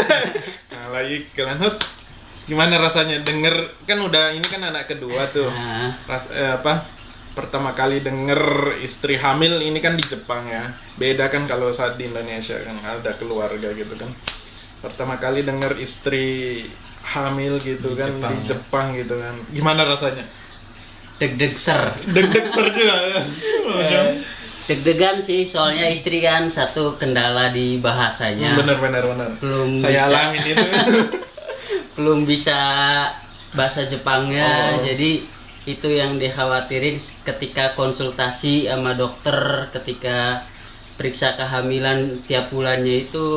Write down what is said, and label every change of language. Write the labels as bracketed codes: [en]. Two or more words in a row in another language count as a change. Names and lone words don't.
[id] Kalau iklan Hut, gimana rasanya denger kan udah ini kan anak kedua tuh. Nah, Pertama kali denger istri hamil ini kan di Jepang ya. Beda kan kalau saat di Indonesia kan ada keluarga gitu kan. Pertama kali denger istri hamil gitu Di kan Jepang, di ya. Jepang gitu kan. Gimana rasanya? deg-deg ser. Deg-deg ser juga. Deg-degan sih, soalnya istri kan satu kendala di bahasanya. Bener. Belum Saya bisa. alamin itu. Belum bisa bahasa Jepangnya, Oh. jadi itu yang dikhawatirin ketika konsultasi sama dokter, ketika periksa kehamilan tiap bulannya itu.